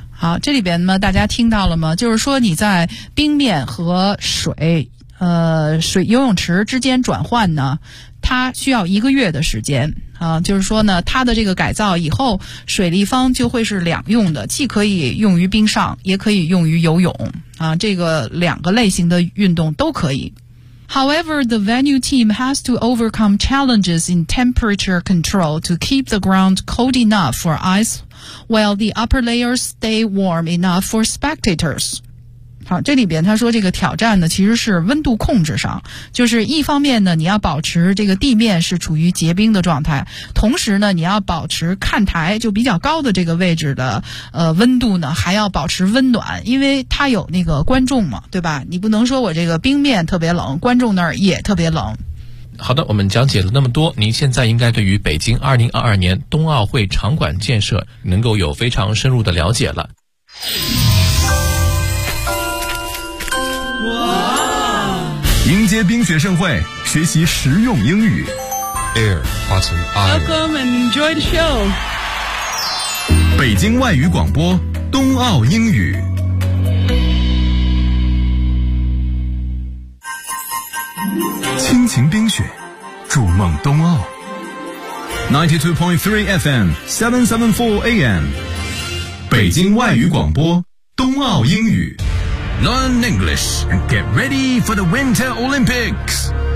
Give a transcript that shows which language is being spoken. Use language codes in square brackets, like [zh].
[zh] 好，这里边呢，大家听到了吗？就是说你在冰面和水游泳池之间转换呢，它需要一个月的时间。就是说呢，它的这个改造以后，水立方就会是两用的，既可以用于冰上，也可以用于游泳啊，这个两个类型的运动都可以。 [en] However, the venue team has to overcome challenges in temperature control to keep the ground cold enough for ice, while the upper layers stay warm enough for spectators. [zh] 好，这里边他说这个挑战呢其实是温度控制上，就是一方面呢你要保持这个地面是处于结冰的状态，同时呢你要保持看台就比较高的这个位置的温度呢还要保持温暖，因为它有那个观众嘛，对吧？你不能说我这个冰面特别冷，观众那儿也特别冷。好的，我们讲解了那么多，您现在应该对于北京2022年冬奥会场馆建设能够有非常深入的了解了。迎接冰雪盛会，学习实用英语。 [en] Air, Watson, I. Welcome and enjoy the show. [zh] 北京外语广播，冬奥英语。亲情冰雪，筑梦冬奥。92.3 FM, 774 AM. 北京外语广播冬奥英语。 [en] Learn English and get ready for the Winter Olympics.